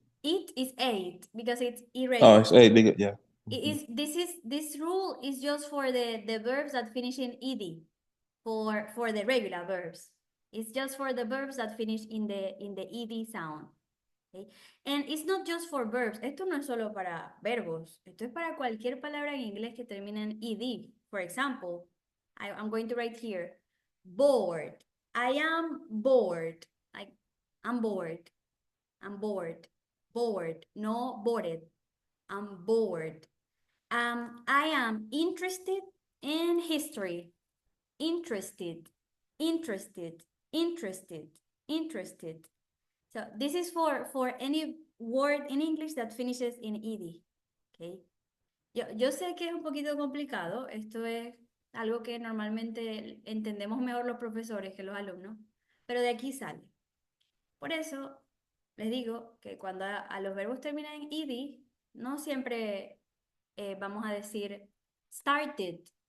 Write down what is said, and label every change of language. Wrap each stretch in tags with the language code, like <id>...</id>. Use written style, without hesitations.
<en>It is 8 because it's Oh, irregular. it's 8. Big, yeah. This rule is just for the verbs that finish in ed, for the regular verbs. It's just for the verbs that finish in the ed sound. Okay? And it's not just for verbs.</en> <es>Esto no es solo para verbos. Esto es para cualquier palabra en inglés que termine en ed.</es> <en>For example, I'm going to write here, bored. I am bored. Like, I'm bored. I'm bored. Bored. No bored. I'm bored. I am interested in history. Interested. Interested. Interested. Interested. So this is for any word in English that finishes in ed. Okay.</en> <es>Yo sé que es un poquito complicado. Esto es algo que normalmente entendemos mejor los profesores que los alumnos, pero de aquí sale. Por eso les digo que cuando a los verbos terminan en ed, no siempre vamos a decir started.</es>